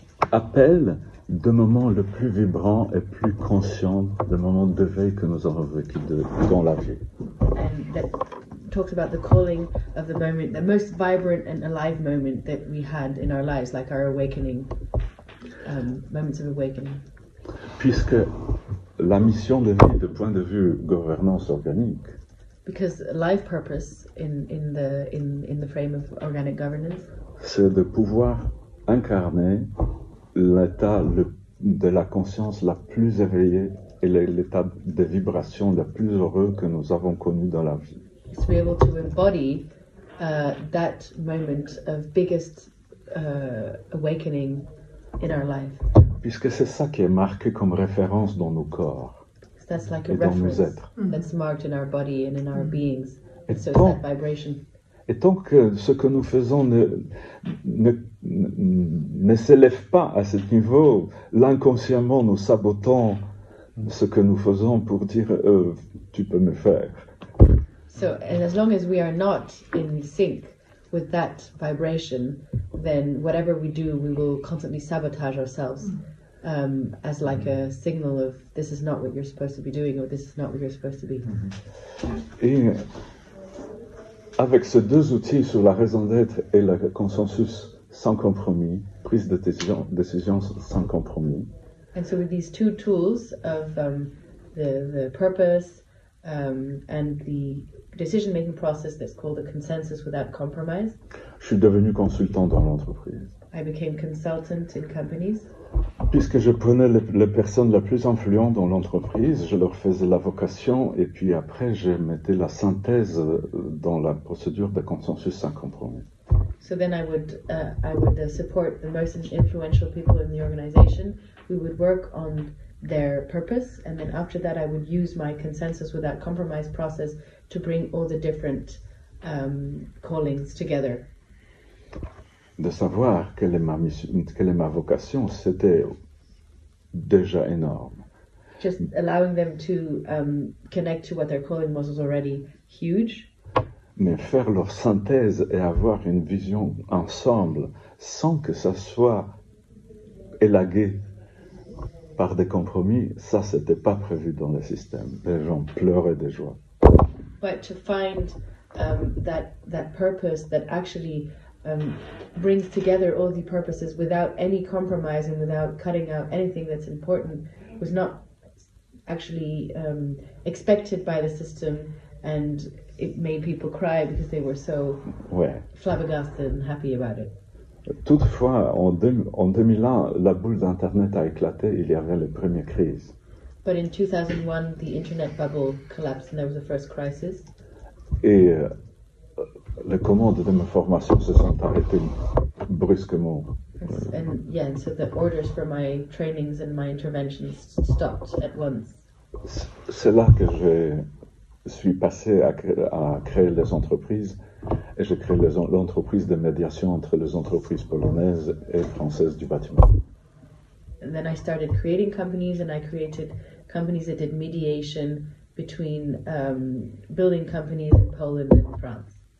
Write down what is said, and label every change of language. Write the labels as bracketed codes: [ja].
[fr] Appelle de moments le plus vibrant et plus conscient de moments d'éveil que nous avons vécu dans la vie. [en] And that talks about the calling of the moment, the most vibrant and alive moment that we had in our lives, like our awakening, moments of awakening. [fr] Puisque la mission de vie, de point de vue gouvernance organique, [en] because life purpose in the frame of organic governance, [fr] c'est de pouvoir incarner l'état de la conscience la plus éveillée et l'état de vibration le plus heureux que nous avons connu dans la vie. [en] To be able to embody that moment of biggest awakening in our life. [fr] Puisque c'est ça qui est marqué comme référence dans nos corps. [en] That's like a [fr] et dans nos [en] reference [fr] êtres. [en] That's marked in our body and in our beings. [fr] Et [en] So it's that vibration. [fr] Et tant que ce que nous faisons ne s'élève pas à ce niveau, l'inconsciemment nous sabotons ce que nous faisons pour dire tu peux me faire. [en] So, and as long as we are not in sync with that vibration, then whatever we do, we will constantly sabotage ourselves as like a signal of this is not what you're supposed to be doing or this is not what you're supposed to be. [fr] Et avec ces deux outils sur la raison d'être et le consensus sans compromis, prise de décision sans compromis. [en] And so with these two tools of the purpose and the decision-making process that's called a consensus without compromise. [fr] Je suis devenu consultant dans l'entreprise. [en] I became consultant in companies. [fr] Puisque je prenais les personnes les plus influentes dans l'entreprise, je leur faisais la vocation et puis après je mettais la synthèse dans la procédure de consensus sans compromis. [en] So then I would support the most influential people in the organization. We would work on their purpose, and then after that I would use my consensus without compromise process to bring all the different callings together. [fr] De savoir quelle est ma vocation, c'était déjà énorme. [en] Just allowing them to connect to what their calling was already huge. [fr] Mais faire leur synthèse et avoir une vision ensemble sans que ça soit élagué par des compromis, ça c'était pas prévu dans le système. Les gens pleuraient de joie. [en] But to find that purpose that actually brings together all the purposes without any compromise and without cutting out anything that's important was not actually expected by the system, and it made people cry because they were so flabbergasted and happy about it. [fr] Toutefois, en 2001, la boule d'Internet a éclaté, il y avait les premières crises. [en] But in 2001, the internet bubble collapsed and there was the first crisis. [fr] Et les commandes de ma formation se sont arrêtées brusquement. [en] And so the orders for my trainings and my interventions stopped at once. [fr] C'est là que je suis passé à créer les entreprises, et j'ai créé l'entreprise de médiation entre les entreprises polonaises et françaises du bâtiment. [en] And then I started creating companies, and I created companies that did mediation between building companies in Poland and France.